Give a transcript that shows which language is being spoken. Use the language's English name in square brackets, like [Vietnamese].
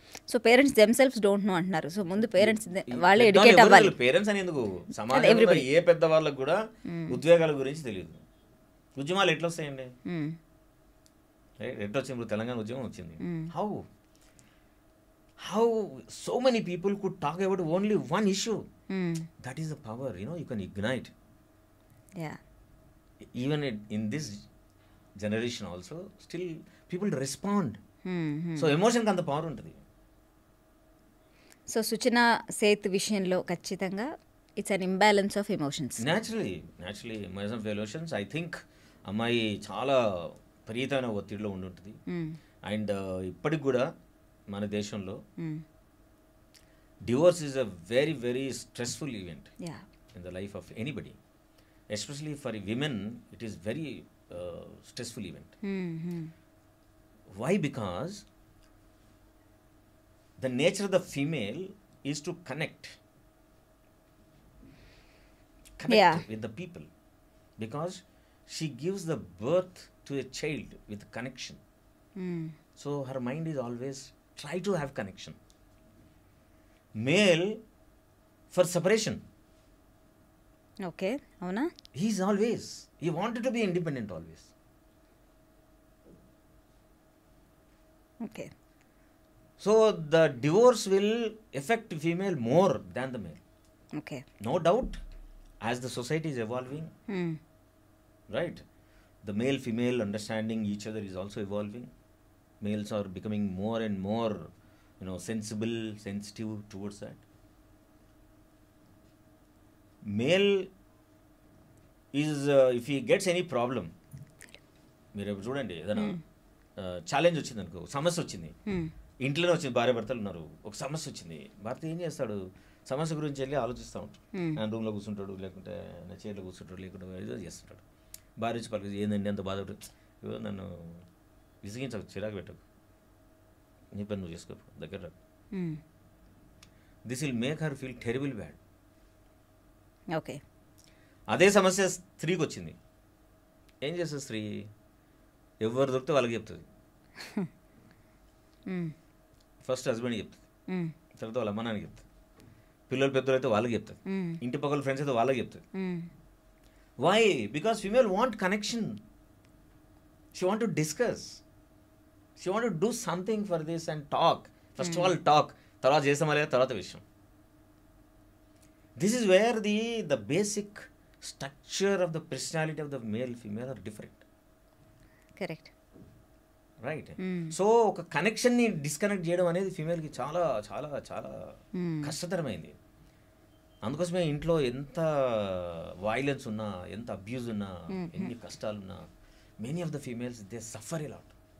[Telugu] So parents [English] themselves don't know [Telugu] అంటున్నారు. So ముందు parents వాళ్ళే ఎడ్యుకేట్ అవ్వాలి. పేరెంట్స్ అని ఎందుకు, సమాజంలో ఏ పెద్ద వాళ్ళకు కూడా ఉద్వేగాల గురించి తెలియదు. ఉద్యమాలు ఎట్లా వస్తాయండి? ఎట్లా వచ్చింది? ఇప్పుడు తెలంగాణ ఉద్యమం వచ్చింది. [English] how so many people could talk about only one issue. That is the power, you can ignite. Yeah. Even in this generation also, still people respond. [Telugu] So ఎమోషన్కి అంత పవర్ ఉంటుంది. [English] so Suchana Seth [Telugu] విషయంలో ఖచ్చితంగా [English] It's an imbalance of emotions. Naturally emotion of emotions. I think [Telugu] అమ్మాయి చాలా విపరీతమైన ఒత్తిడిలో ఉండి ఉంటుంది. [English] and [Telugu] ఇప్పటికి కూడా మన దేశంలో [English] Divorce is a very very stressful event in the life of anybody. Especially for women, it is very stressful event. Why? Because the nature of the female is to connect with the people, because she gives the birth to a child with connection. So her mind is always try to have connection. Male for separation. [Telugu] Okay, అవునా? [English] He wanted to be independent always. Okay. So the divorce will affect female more than the male. Okay. No doubt, as the society is evolving, right? The male female understanding each other is also evolving. Males are becoming more and more, sensible, sensitive towards that. Male is if he gets any problem, [Telugu] మీరు చూడండి, ఏదైనా challenge వచ్చింది అనుకో, సమస్య వచ్చింది, ఇంట్లోనే వచ్చింది, భార్య భర్తలు ఉన్నారు, ఒక సమస్య వచ్చింది, భర్త ఏం చేస్తాడు, సమస్య గురించి వెళ్ళి ఆలోచిస్తూ ఉంటాడు. ఆయన రూమ్లో కూర్చుంటాడు, లేకుంటే నా చైర్లో కూర్చుంటాడు, లేకుంటే ఏదో చేస్తుంటాడు. భార్య వచ్చి పలికి, ఏందండి అంత బాధపడు, ఏదో నన్ను విసిగించకు, చిరాకు పెట్టకు, నీ పని నువ్వు చేసుకో, దగ్గర రాకు. [English] This will make her feel terrible bad. Okay. [Telugu] అదే సమస్య స్త్రీకి వచ్చింది, ఏం చేస్తుంది స్త్రీ? ఎవరు దొరికితే వాళ్ళకి చెప్తుంది. ఫస్ట్ హస్బెండ్కి చెప్తుంది, తర్వాత వాళ్ళ అమ్మ నాన్నకి చెప్తుంది, పిల్లలు పెద్దలు అయితే వాళ్ళకి చెప్తుంది, ఇంటి పక్కల ఫ్రెండ్స్ అయితే వాళ్ళకి చెప్తుంది. [English] Why? Because female want connection. She want to discuss, she want to do something for this and talk. First of all talk, [Telugu] తర్వాత చేస్తామా లేదా తర్వాత విషయం. [English] This is where the basic structure of the personality of the male female are different. Correct. Right. [Telugu] So ఒక కనెక్షన్ని disconnect చేయడం అనేది ఫీమేల్కి చాలా చాలా చాలా కష్టతరమైంది. అందుకోసమే ఇంట్లో ఎంత వైలెన్స్ ఉన్నా, ఎంత అబ్యూజ్ ఉన్నా, ఎన్ని కష్టాలున్నా, [English] Many of the females they suffer a lot.